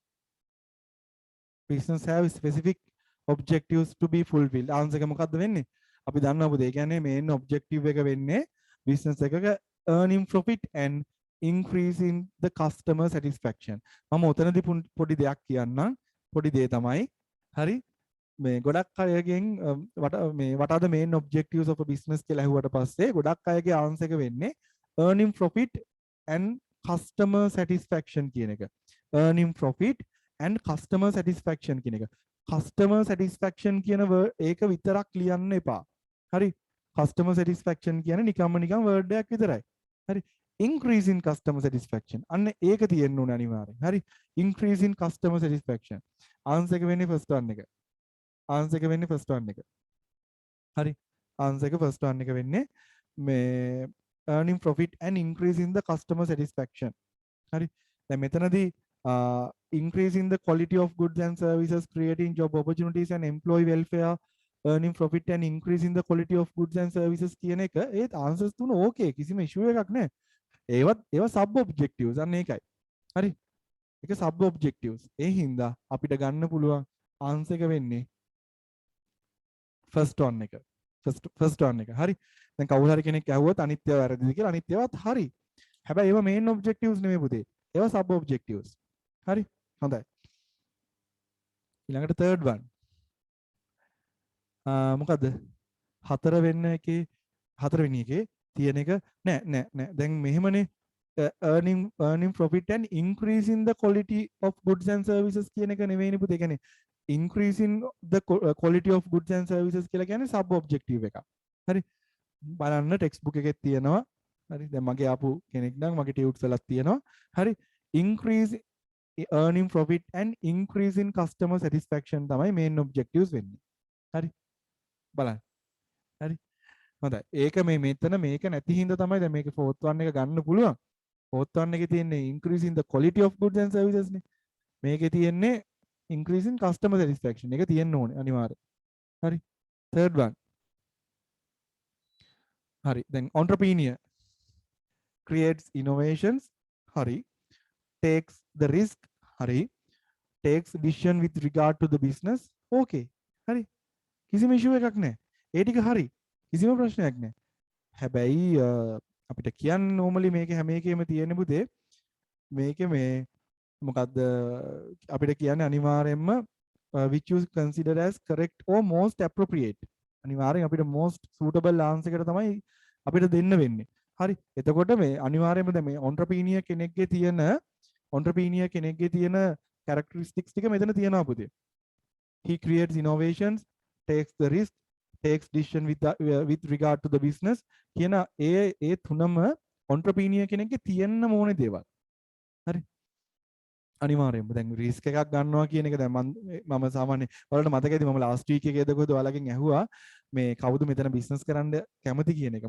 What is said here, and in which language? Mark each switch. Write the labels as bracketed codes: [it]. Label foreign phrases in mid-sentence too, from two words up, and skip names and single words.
[en] business have specific objectives to be fulfilled [si] answer එක මොකක්ද වෙන්නේ අපි දන්නවා පුතේ. ඒ කියන්නේ [en] main objective [si] එක වෙන්නේ බිස්නස් එකක [en] earning profit and increasing the customer satisfaction. [si] මම උතනදී පොඩි දෙයක් කියන්නම්. පොඩි දේ තමයි. හරි. මේ ගොඩක් අයගෙන් [en] what are the main objectives of a business [si] කියලා අහුවට පස්සේ ගොඩක් අයගේ ආන්සර් එක වෙන්නේ [en] earning profit and customer satisfaction [si] කියන එක. [en] earning profit and customer satisfaction [si] කියන එක. [en] customer satisfaction [si] කියන ඒක විතරක් ලියන්න එපා. හරි. [en] customer satisfaction [si] කියන්නේ නිකම්ම word එකක් විතරයි. හරි. [en] increase in customer satisfaction. [si] අන්න ඒක තියෙන්න ඕනේ අනිවාර්යෙන්. හරි. [en] increase in customer satisfaction. [si] ආන්සර් එක වෙන්නේ [en] first one [si] එක. ආන්සර් එක වෙන්නේ [en] first one [si] එක. හරි. ආන්සර් එක [en] first one [si] එක වෙන්නේ මේ [en] earning profit and increasing the customer satisfaction. [si] හරි. දැන් මෙතනදී [en] increasing the quality of goods and services, creating job opportunities and employee welfare, earning profit and increasing the quality of goods and services [si] කියන එක ඒ answers තුන okay කිසිම issue එකක් නැහැ. ඒවා [en] sub objectives [si] අන්න ඒකයි. හරි. ඒක [en] sub objectives. [si] ඒ හින්දා අපිට ගන්න පුළුවන් answer එක වෙන්නේ [en] first one [si] එක. [en] first one [si] එක. හරි. දැන් කවුරු හරි කෙනෙක් ඇහුවොත් අනිත්‍යව වැරදිද කියලා අනිත්‍යවත් හරි. හැබැයි ඒවා [en] main objectives [si] නෙමෙයි පුතේ. ඒවා [en] sub objectives. [si] හරි. හොඳයි. ඊළඟට [en] third one. [si] මොකද්ද? හතරවෙනි එකේ තියෙන එක නෑ. දැන් මෙහෙමනේ [en] earning profit and increasing the quality of goods and services [si] කියන එක නෙවෙයිනේ පුතේ. ඒ කියන්නේ [en] increasing the quality of goods and services [si] කියලා කියන්නේ [en] sub objective [si] එකක්. හරි. බලන්න [en] text book [si] එකේ තියෙනවා. හරි. දැන් මගේ ආපු කෙනෙක් නම් මගේ ටියුට්ස් වලත් තියෙනවා. හරි. [en] increase earning profit and increasing customer satisfaction [si] තමයි [en] main objectives [si] වෙන්නේ. හරි. බලන්න. හරි. හොඳයි. ඒක මෙතන මේක නැති හින්දා තමයි දැන් මේක [en] fourth one [si] එක ගන්න පුළුවන්. [en] fourth one [si] එකේ තියෙන්නේ [en] increasing the quality of goods and services [si] නේ. මේකේ තියෙන්නේ [en] increasing customer satisfaction [si] එක තියෙන්න ඕනේ අනිවාර්යයෙන්. හරි. [en] third one. හරි. දැන් entrepreneur creates innovations. හරි. takes the risk. හරි. takes decision with regard to the business. [si] okay. හරි. කිසිම issue එකක් නැහැ. ඒ ටික හරි. කිසිම ප්‍රශ්නයක් නැහැ. හැබැයි අපිට කියන්නේ normally මේකේ හැම එකෙම තියෙන පුතේ මේකේ මේ මොකද්ද අපිට කියන්නේ අනිවාර්යයෙන්ම [en] which you consider as correct or most appropriate. [si] අනිවාර්යෙන් අපිට [en] most suitable answer [si] එකට තමයි අපිට දෙන්න වෙන්නේ. හරි. එතකොට මේ අනිවාර්යයෙන්ම දැන් මේ entrepreneur කෙනෙක්ගේ තියෙන characteristics ටික මෙතන තියෙනවා පුතේ. [en] He creates innovations, takes the risk, takes decision with regard to the business [si] කියන ඒ තුනම entrepreneur කෙනෙක්ගේ තියෙන්න ඕනේ දේවල්. හරි. අනිවාර්යයෙන්ම දැන් රිස්ක් එකක් ගන්නවා කියන එක දැන් මම සාමාන්‍ය ඔයාලට මතකයිද මම [en] last week [si] එකේ කොහොමද ඔයාලගෙන් ඇහුවා මේ කවුද මෙතන බිස්නස් කරන්න කැමති කියන එක.